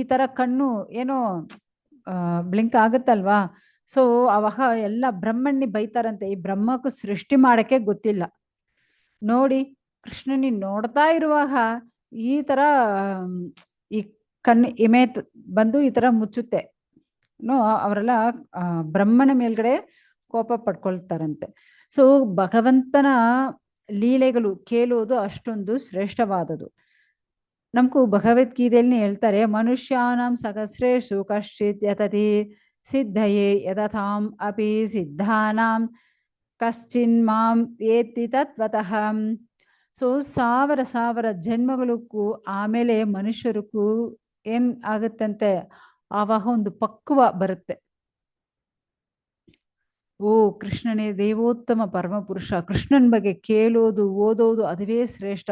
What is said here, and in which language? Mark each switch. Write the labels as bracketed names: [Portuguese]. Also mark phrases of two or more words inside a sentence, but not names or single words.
[Kannada] ತರ ಕಣ್ಣು ಏನೋ ಬ್ಲಿಂಕ್ ಆಗುತ್ತಲ್ವಾ, ಸೊ ಅವಾಗ ಎಲ್ಲ ಬ್ರಹ್ಮಣ್ಣಿ ಬೈತಾರಂತೆ, ಈ ಬ್ರಹ್ಮಕ್ಕೂ ಸೃಷ್ಟಿ ಮಾಡಕ್ಕೆ ಗೊತ್ತಿಲ್ಲ ನೋಡಿ, ಕೃಷ್ಣನಿ ನೋಡ್ತಾ ಇರುವಾಗ ಈ ತರ ಈ ಕಣ್ಣು ಇಮೆ ಬಂದು ಈ ತರ ಮುಚ್ಚುತ್ತೆ ಅವರೆಲ್ಲ ಬ್ರಹ್ಮನ ಮೇಲ್ಗಡೆ ಕೋಪ ಪಡ್ಕೊಳ್ತಾರಂತೆ. ಸೊ ಭಗವಂತನ ಲೀಲೆಗಳು ಕೇಳುವುದು ಅಷ್ಟೊಂದು ಶ್ರೇಷ್ಠವಾದದು. ನಮಗೂ ಭಗವದ್ಗೀತೆಯಲ್ಲಿ ಹೇಳ್ತಾರೆ, [Sanskrit] ಮನುಷ್ಯಾನಾಂ ಸಹಸ್ರೇಷು ಕಶ್ಚಿತ್ ಯತತಿ ಸಿದ್ಧಯೇ ಯತತಾಂ ಅಪಿ ಸಿದ್ಧಾನಾಂ ಕಶ್ಚಿನ್ ಮಾಂ ವೇತ್ತಿ ತತ್ವತಃ. [Kannada] ಸೊ ಸಾವಿರ ಸಾವಿರ ಜನ್ಮಗಳಿಗೂ ಆಮೇಲೆ ಮನುಷ್ಯರಿಗೂ ಏನ್ ಆಗುತ್ತಂತೆ, ಆವಾಗ ಒಂದು ಪಕ್ವ ಬರುತ್ತೆ. ಓ ಕೃಷ್ಣನೇ ದೇವೋತ್ತಮ ಪರಮಪುರುಷ, ಕೃಷ್ಣನ್ ಬಗ್ಗೆ ಕೇಳೋದು ಓದೋದು ಅದುವೇ ಶ್ರೇಷ್ಠ.